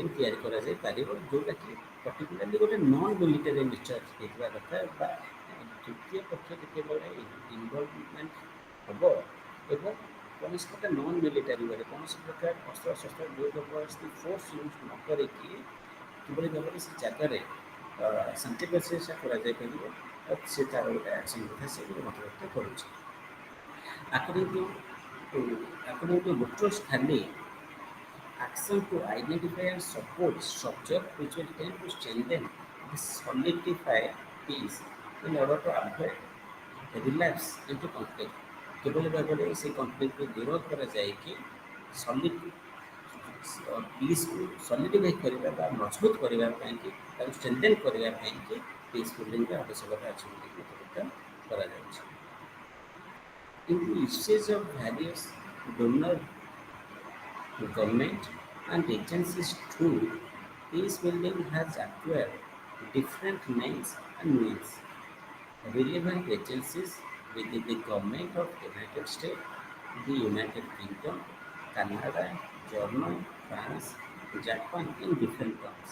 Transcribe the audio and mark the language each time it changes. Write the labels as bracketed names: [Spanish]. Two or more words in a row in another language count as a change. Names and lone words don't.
[Odia] ତିଆରି କରାଯାଇପାରିବ ଯେଉଁଟାକି ପର୍ଟିକୁଲାରଲି ଗୋଟେ [English] non military nature [Odia] ହେଇଥିବା କଥା ବା ତୃତୀୟ ପକ୍ଷ ଯେତେବେଳେ ଇନଭଲ୍ଭମେଣ୍ଟ ହେବ ଏବଂ କୌଣସି ପ୍ରକାର [English] non military wayରେ [Odia] କୌଣସି ପ୍ରକାର ଅସ୍ତ୍ରଶସ୍ତ୍ର ଜବରଦସ୍ତି [English] force use [Odia] ନ କରିକି କିଭଳି ଭାବରେ ସେ ଜାଗାରେ ଶାନ୍ତି ପ୍ରଚେଷ୍ଟା କରାଯାଇପାରିବ ସେ ତା'ର ଗୋଟେ ଆକ୍ସନ୍ କଥା ସେ ମତବ୍ୟକ୍ତ କରୁଛି। [English] According to Boutros Ghali, action to identify and support structure which will tend to strengthen the solidify peace in order to avoid relapse into conflict. [Odia] କିଭଳି ଭାବରେ ସେ କନଫ୍ଲିକ୍ଟକୁ ଦୂର କରାଯାଇକି [English] solid peaceକୁ [Odia] ସଲିଡିଫାଇ କରିବା ବା ମଜବୁତ କରିବା ପାଇଁକି ତାକୁ ଷ୍ଟ୍ରେନ୍ଥେନ୍ କରିବା ପାଇଁକି [English] peace buildingର [Odia] ଆବଶ୍ୟକତା ଅଛି ବୋଲି ମତବ୍ୟକ୍ତ କରାଯାଉଛି। [English] In the usage of various donor government and agencies too, peace building has acquired different names and means. Relevant agencies within the government of United States, the United Kingdom, Canada, Germany, France, Japan in different terms.